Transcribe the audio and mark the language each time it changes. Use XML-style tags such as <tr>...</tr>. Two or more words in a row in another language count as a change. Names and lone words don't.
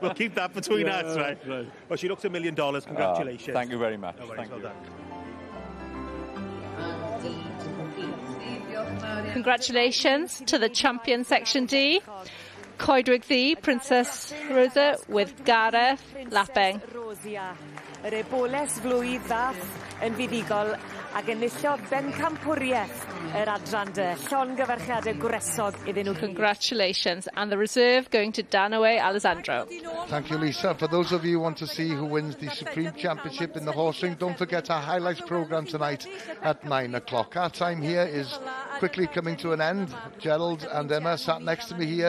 <en>we'll keep that between us, right? Well, she looks $1 million. Congratulations. Thank you very much. No worries, Thank you. Congratulations to the champion Section D, Coedwig the Princess Rosa with Gareth Lapping.</en> <cy>Yr eboles flwydd ddath yn fuddigol ac enillodd bencampwriaeth yr adran llongyfarchiadau gwresog iddyn nhw.</cy> <en>Congratulations, and the reserve going to Danoe Alessandro. Thank you, Lisa. For those of you who want to see who wins the Supreme Championship in the horse ring, don't forget our highlights programme tonight at 9 o'clock. Our time here is quickly coming to an end. Gerald and Emma sat next to me here.</en>